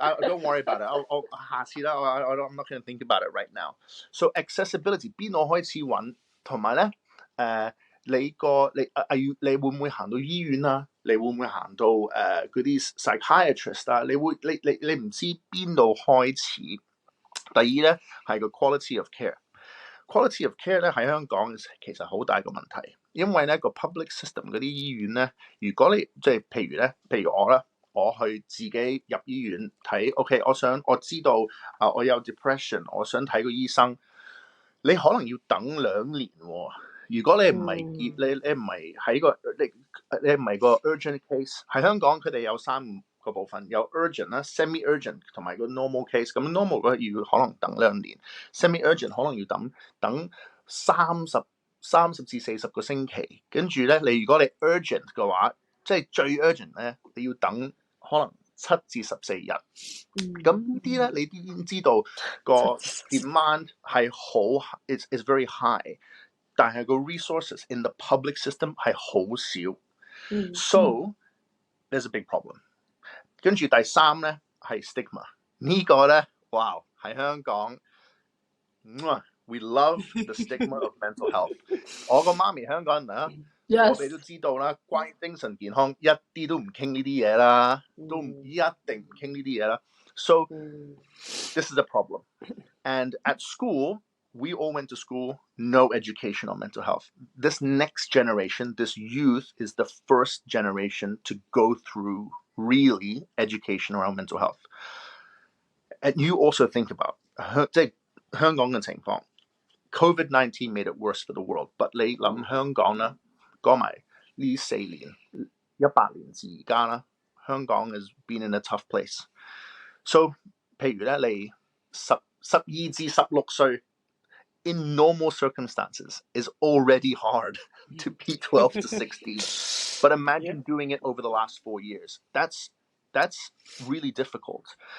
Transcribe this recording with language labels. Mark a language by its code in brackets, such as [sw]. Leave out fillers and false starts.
[en] don't worry about it， [yue] 我下次啦， [en] I'm not going to think about it right now。 [yue] So accessibility 邊度開始揾？同埋咧，你會唔會行到醫院啊？你會唔會行到嗰啲 psychiatrist 啊？你唔知邊度開始。第二咧係個 [en] quality of care。 [yue] quality of care 咧喺香港其實好大個問題，因為咧個 [en] public system [yue] 嗰啲醫院咧，如果你即係譬如我啦，我去自己入醫院睇 ，OK， 我知道我有 depression， 我想睇個醫生。你可能要等2年喎。如果你唔係你唔係喺個你唔係個 urgent case， 喺香港佢哋有3個部分，有 urgent 啦、semi urgent 同埋個 normal case。咁 normal 嗰要可能等2年 ，semi urgent 可能要等30至40個星期。跟住咧，如果你 urgent 嘅話，即係最 urgent 咧，你要等可能7至14日。咁呢啲咧，你已經知道個 demand 係好 [en] is very high， [yue] 但係個 [en] resources in the public system [yue] 係好少。 [en] So there's a big problem。 [yue] 跟住第3咧係 [en] stigma， [yue] 呢個咧，哇喺香港 [en] ，we love the stigma of mental health。 [yue] 我個媽咪香港人啊。我哋都知道啦，關於精神健康一啲都唔傾呢啲嘢啦，都一定唔傾呢啲嘢啦。 [en] So this is a problem. And at school, we all went to school, no education on mental health. This next generation, this youth, is the first generation to go through really education around mental health. And you also think about [yue] 即係香港嘅情況。 [en] COVID-19 made it worse for the world. [yue] But 你諗香港呢，講埋呢4年18年至而家啦，香港 [en] has been in a tough place. So [yue] 譬如咧，你12至16歲 [en] in normal circumstances is already hard to be 12 to 16. But imagine doing it over the last 4 years. That's really difficult.